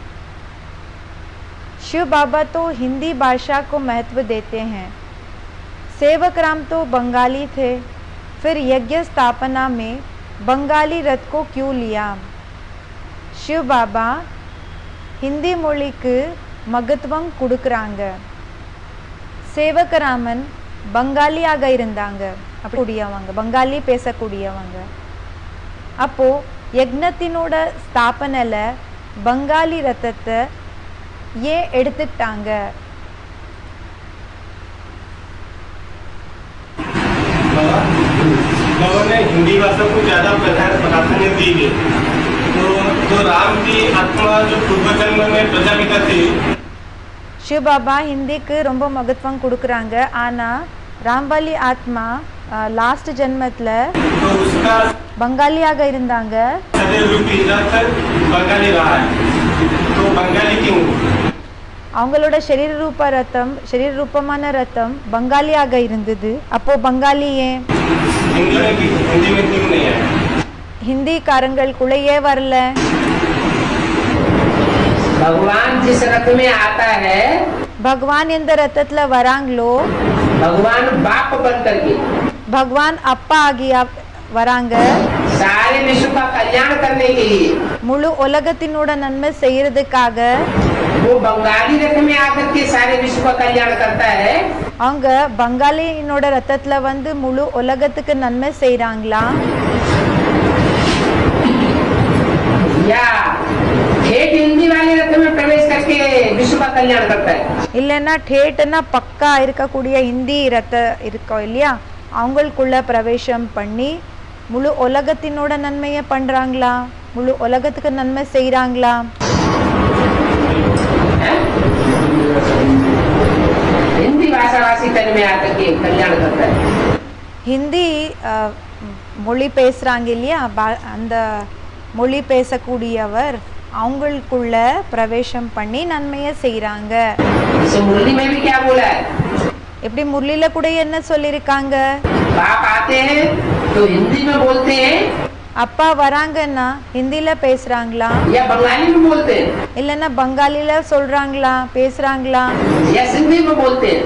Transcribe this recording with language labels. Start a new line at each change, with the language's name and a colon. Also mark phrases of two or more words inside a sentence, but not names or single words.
Hindi: शिव बाबा तो हिंदी भाषा को महत्व देते हैं। सेवक राम तो बंगाली थे, फिर यज्ञ स्थापना में बंगाली रथ को क्यों लिया?
Tamil: शिव बाबा हिंदी மொழிக்கு மகத்துவம் கொடுக்குறாங்க. சேவகராமன் பங்காளியாக இருந்தாங்க, அப்படியவங்க பங்காளி பேசக்கூடியவங்க. அப்போ யக்னத்தினோட ஸ்தாபனையில பங்காளி ரத்தத்தை ஏன் எடுத்துக்கிட்டாங்க?
Hindi: बाबा ने हिंदी भाषा को ज्यादा प्राधान्य दी है। तो राम की आत्मा जो पूर्व जन्म में प्रजापिता थे,
Tamil: शिव बाबा हिंदीக்கு ரொம்ப மகத்துவம் கொடுக்குறாங்க. ஆனா ராம்பாலி ஆத்மா லாஸ்ட் ஜென்மத்துல
Hindi: तो उसका
Tamil: बंगालिயாக இருந்தாங்க.
Hindi: शरीर रूपी रथ बंगाली रहा है। तो बंगाली क्यों?
Tamil: அவங்களோட शरीर ரூபமான ரத்தம் பங்காளியாக இருந்தது. அப்போ பங்காளி ஏன்?
Hindi: हिंदी में क्यों नहीं है?
Tamil: हिंदीக்காரங்களுக்குள்ள ஏன் வரல?
Hindi: भगवान जिस रथ में आता है,
Tamil: भगवान எந்த ரத்தத்துல வராங்களோ,
Hindi: भगवान बाप बन करके
Tamil: भगवान அப்பா ஆகியா வராங்க.
Hindi: सारे विश्व का कल्याण करने के लिए
Tamil: முழு உலகத்தினோட நன்மை செய்யறதுக்காக
Hindi: वो बंगाली रथ में आकर के सारे विश्व का कल्याण करता है।
Tamil: அவங்க பங்காளியினோட ரத்தத்துல வந்து முழு உலகத்துக்கு நன்மை செய்றாங்களா?
Hindi: या ठेठ हिंदी वाले रथ में प्रवेश करके विश्व का कल्याण करता है।
Tamil: இல்லைன்னா ठेठனா பக்கா இருக்கக்கூடிய ஹிந்தி ரத்த இருக்கோ இல்லையா, அவங்களுக்குள்ள பிரவேசம் பண்ணி முழு உலகத்தினோட நன்மையை பண்றாங்களா? முழு உலகத்துக்கு நன்மை செய்றாங்களா?
Hindi: हिंदी भाषाभाषी तन में आकर के कल्याण करता है।
Tamil: ஹிந்தி மொழி பேசுறாங்க இல்லையா, அந்த மொழி பேசக்கூடியவர் அவங்களுக்குள்ள பிரவேசம் பண்ணி நன்மையை செய்றாங்க.
Hindi: इस मुरली में भी क्या बोला है?
Tamil: எப்படி முரளில கூட என்ன சொல்லிருக்காங்க?
Hindi: बाप आते हैं तो हिंदी में बोलते हैं
Tamil: அப்பா வராங்கன்னா ஹிந்தில பேசுறாங்களா,
Hindi: या बंगाली में बोलते हैं
Tamil: இல்லைன்னா பங்காளில சொல்றாங்களா பேசுறாங்களா,
Hindi: या सिंधी में बोलते हैं?